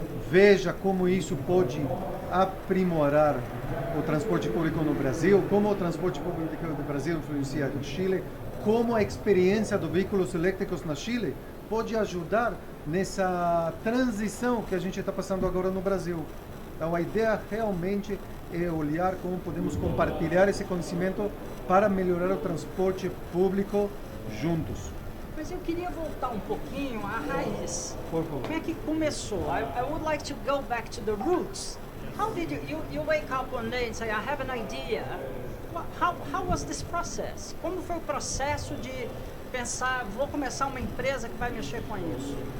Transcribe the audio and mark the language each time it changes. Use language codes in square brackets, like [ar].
[pt] veja como isso pode aprimorar o transporte público no Brasil, como o transporte público no Brasil influencia no Chile, como a experiência dos veículos elétricos na Chile pode ajudar nessa transição que a gente está passando agora no Brasil. Então a ideia realmente é olhar como podemos compartilhar esse conhecimento para melhorar o transporte público juntos. Mas eu queria voltar um pouquinho à raiz. Por favor. Como é que começou? [en] I would like to go back to the roots. How did you wake up one day and say, I have an idea? How was this process? [pt] Como foi o processo de pensar, vou começar uma empresa que vai mexer com isso?